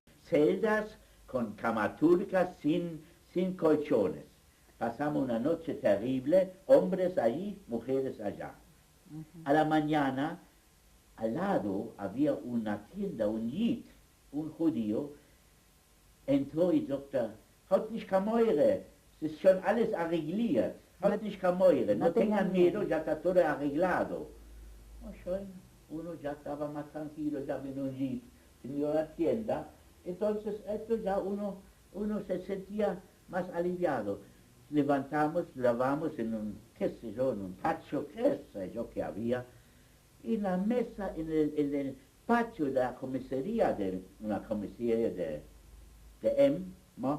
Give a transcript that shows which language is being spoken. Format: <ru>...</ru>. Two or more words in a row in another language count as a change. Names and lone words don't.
<es>celdas, con camaturcas, sin colchones. Pasamos una noche terrible, hombres allí, mujeres allá. Ujú. A la mañana, al lado había una tienda, un Yid, un judío, entró y dijo,</es> <yi>האָט נישט קיין מורא, עס איז שוין אַלץ אַרעגלירט, האָט נישט קיין מורא,</yi> <es>no no tengan tengan miedo, miedo. ya está todo arreglado. No, uno ya estaba más tranquilo, ya vino un Yid, vino a la tienda, entonces esto ya uno se sentía más aliviado. Levantamos, lavamos en qué sé yo, en un patio, qué sé yo que había, y en la mesa, en el patio de la comisaría, una comisaría de ¿no?</es>